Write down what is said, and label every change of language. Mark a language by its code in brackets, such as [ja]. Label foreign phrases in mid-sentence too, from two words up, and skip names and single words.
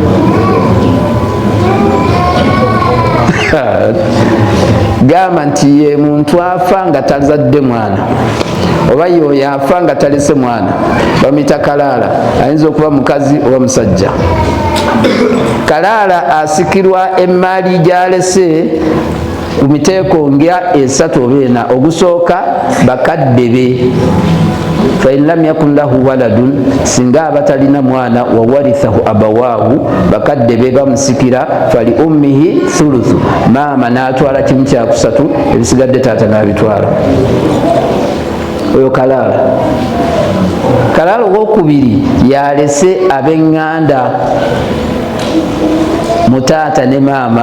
[lg] Gamba nti ye muntu afa nga tazadde mwana oba yoyo afa nga talese mwana bamuyita kalaala. Ayinza okuba mukazi oba musajja. Kalaala asikirwa emmaali gyalese ku miteeko nga 3 oba 4. Ogusooka bakadde be, [ar] فإن لم يكن له ولد, [lg] singa abatalina mwana, [ar] وورثه أبواه, [lg] bakadde be bamusikira, [ar] فلأمه الثلث, [lg] maama n'atwala kimu kyakusatu, ebisigadde taata n'abitwala. Oyo kalaala. Kalaala owokubiri yalese ab'eŋŋanda, mutaata ne maama.